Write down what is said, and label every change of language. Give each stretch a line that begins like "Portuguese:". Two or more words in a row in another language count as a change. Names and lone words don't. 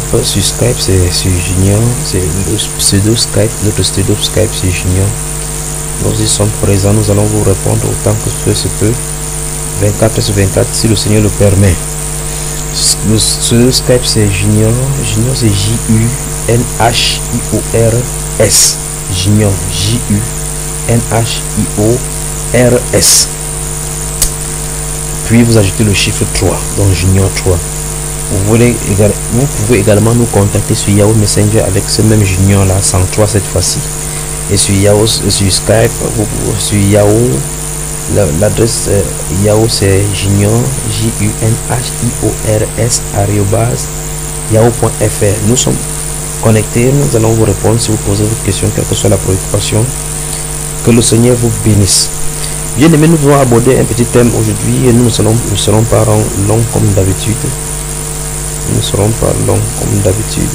French: Sur Skype, c'est sur Junior, c'est le pseudo Skype. Notre pseudo Skype, c'est Junior. Nous y sommes présents, nous allons vous répondre autant que se peut, 24 sur 24, si le Seigneur le permet. Le Skype, c'est Junior. Junior, c'est J-U-N-H-I-O-R-S. Junior, J-U-N-H-I-O-R-S. Puis vous ajoutez le chiffre 3, donc Junior 3. Vous pouvez également nous contacter sur Yahoo Messenger avec ce même Junior là, 103 cette fois-ci. Et sur Yahoo, sur Skype, sur Yahoo, l'adresse Yahoo c'est Junior, J-U-N-H-I-O-R-S @yahoo.fr. Nous sommes connectés, nous allons vous répondre si vous posez vos questions, quelle que soit la préoccupation. Que le Seigneur vous bénisse. Bien aimé, nous allons aborder un petit thème aujourd'hui et nous ne serons pas longs comme d'habitude. Nous ne serons pas longs comme d'habitude.